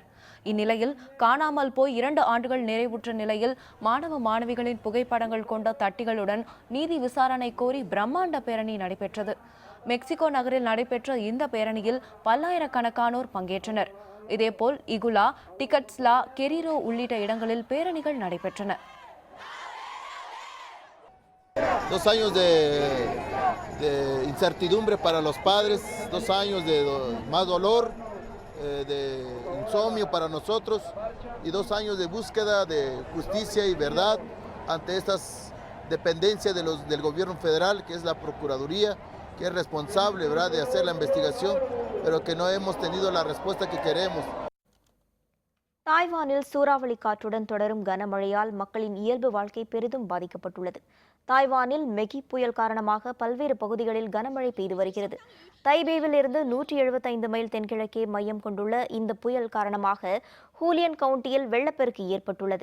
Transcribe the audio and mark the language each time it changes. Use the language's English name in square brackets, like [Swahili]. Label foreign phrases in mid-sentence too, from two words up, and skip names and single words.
[Tamil] இந்நிலையில் காணாமல் போய் 2 ஆண்டுகள் நிறைவுற்ற நிலையில் மாணவ மாணவிகளின் புகைப்படங்கள் கொண்ட தட்டிகளுடன் நீதி விசாரணை கோரி பிரம்மாண்ட பேரணி நடைபெற்றது. மெக்சிகோ நகரில் நடைபெற்ற இந்த பேரணியில் பல்லாயிரக்கணக்கானோர் பங்கேற்றனர். இதேபோல் இகுலா, டிகட்ஸ்லா, கெரிரோ உள்ளிட்ட இடங்களில் பேரணிகள் நடைபெற்றன. [Spanish] 2 años de incertidumbre para los padres, 2 años de más dolor, de insomnio para nosotros y 2 años de búsqueda de justicia y verdad ante estas dependencias del gobierno federal, que es la Procuraduría, que es responsable, ¿verdad?, de hacer la investigación, pero que no hemos tenido la respuesta que queremos. [Tamil] தாய்வானில் சூறாவளி காற்றுடன் தொடரும் கனமழையால் மக்களின் இயல்பு வாழ்க்கை பெரிதும் பாதிக்கப்பட்டுள்ளது. தாய்வானில் மெகி புயல் காரணமாக பல்வேறு பகுதிகளில் கனமழை பெய்து வருகிறது. தைபேவில் இருந்து 175 மைல் தென்கிழக்கே மையம் கொண்டுள்ள இந்த புயல் காரணமாக ஹூலியன் கவுண்டியில் வெள்ளப்பெருக்கு ஏற்பட்டுள்ளது.